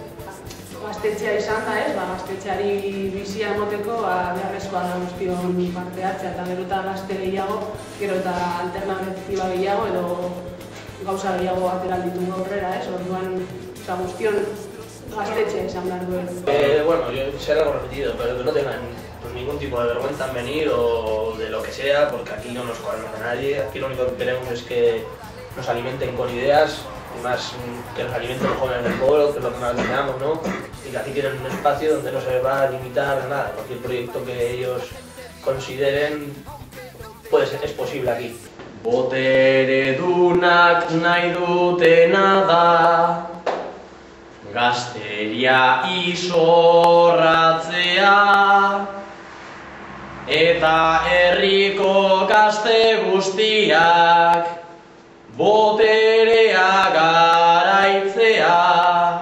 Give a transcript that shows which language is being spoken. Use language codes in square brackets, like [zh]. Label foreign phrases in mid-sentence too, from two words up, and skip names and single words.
[eu] Gaztetxea izan da, gaztetxeari bizia emoteko beharrezkoa da guztion parte hartzea, eta gero eta gazte gehiago, gero eta alternatiba gehiago edo gauza gehiago atera ditugu aurrera, orduan guztion gaztetxea izan behar duen. Bueno, [es] yo sé algo repetido, pero que no tengan ningún tipo de vergüenza en venir o de lo que sea, porque aquí no nos colamos a nadie, aquí lo único que queremos es que nos alimenten con ideas, y más que nos alimenten los jóvenes del pueblo, que es lo que más deseamos, ¿no? Y que aquí tienen un espacio donde no se les va a limitar a nada, cualquier proyecto que ellos consideren es posible aquí. [eu] Boteredunak nahi dutena da, gazteria izorratzea, eta herriko gazte guztiak boterea garaitzea.